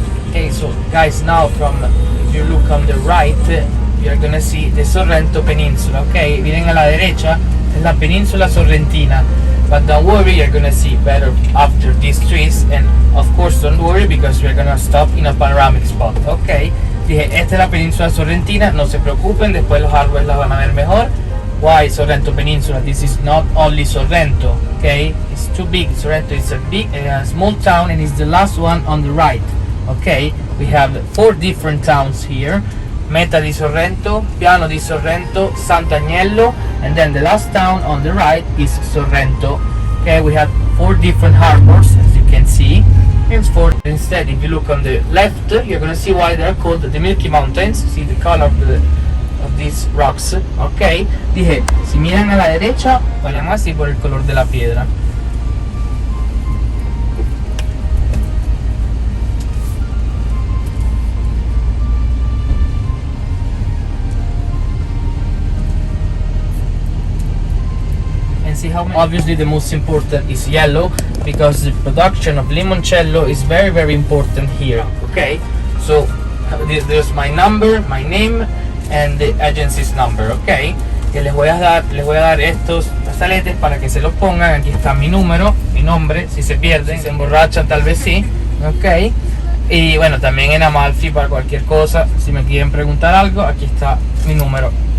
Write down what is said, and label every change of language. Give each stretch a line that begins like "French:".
English: Okay, so guys, now from if you look on the right, you're gonna see the Sorrento Peninsula.
Spanish: Okay, vienen a la derecha es la península sorrentina.
English: But don't worry, you're gonna see better after these trees, and of course don't worry because we're gonna stop in a panoramic spot.
Spanish: Okay, dije, esta es la península sorrentina, no se preocupen, después los árboles la van a ver mejor.
English: Why Sorrento Peninsula? This is not only Sorrento, okay? It's too big. Sorrento is a small town and it's the last one on the right, okay? We have 4 different towns here. Meta di Sorrento, Piano di Sorrento, Sant'Agnello, and then the last town on the right is Sorrento. Okay, we have 4 different harbors, as you can see. Instead, if you look on the left, you're gonna see why they're called the Milky Mountains. See the color of these rocks.
Spanish: Okay, dije, si miran a la derecha, vayan así por el color de la piedra.
English: See how many? Obviously the most important is yellow because the production of limoncello is very very important here. Okay, so there's my number, my name and the agency's number.
Spanish: Okay, que les voy a dar estos brazaletes para que se los pongan. Aquí está mi número, mi nombre, si se pierden, si se emborrachan tal vez sí. Ok, y bueno, también en Amalfi para cualquier cosa, si me quieren preguntar algo, aquí está mi número.